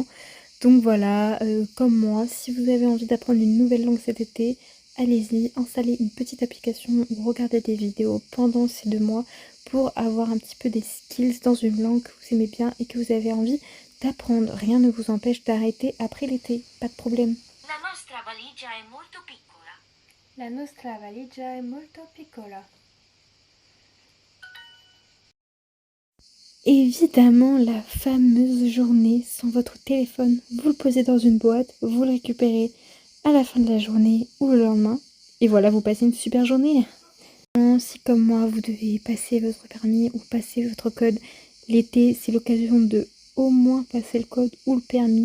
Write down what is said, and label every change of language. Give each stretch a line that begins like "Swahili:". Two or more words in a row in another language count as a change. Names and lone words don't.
French: Donc voilà, comme moi, si vous avez envie d'apprendre une nouvelle langue cet été, allez-y, installez une petite application ou regardez des vidéos pendant ces 2 mois pour avoir un petit peu des skills dans une langue que vous aimez bien et que vous avez envie d'apprendre. Rien ne vous empêche d'arrêter après l'été, pas de problème.
Italian: La nostra valigia è molto piccola. La nostra valigia è molto piccola.
French: Évidemment, la fameuse journée sans votre téléphone. Vous le posez dans une boîte, vous le récupérez à la fin de la journée ou le lendemain. Et voilà, vous passez une super journée. Si comme moi, vous devez passer votre permis ou passer votre code, l'été, c'est l'occasion de au moins passer le code ou le permis.